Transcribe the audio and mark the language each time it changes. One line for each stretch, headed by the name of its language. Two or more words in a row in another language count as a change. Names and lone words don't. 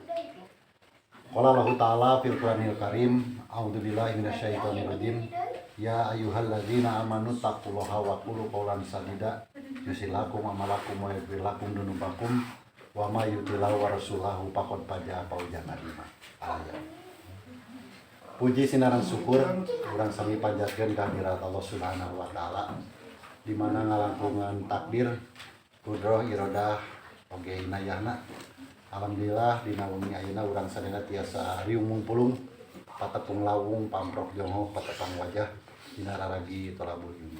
Arabic: قال الله تعالى في القرآن الكريم، أعوذ بالله من الشيطان الرجيم. يا أيها الذين آمنوا اتقوا الله وقولوا قولا سديدا يصلح لكم أعمالكم ويغفر لكم ذنوبكم ومن يطع الله ورسوله فقد فاز فوزا عظيما. Ayat.
Sundanese: Puji sinaran syukur urang sami panjatkeun kehadirat Allah
Arabic: سبحانه وتعالى
Sundanese: di mana ngalangkungan takdir kudroh iradah oge inayahna. Alhamdulillah dina wengi ayeuna urang sadaya tiasa riung mungpulung patepung lawung pamprok jongo patepang wajah dina raragi tolabul yumi.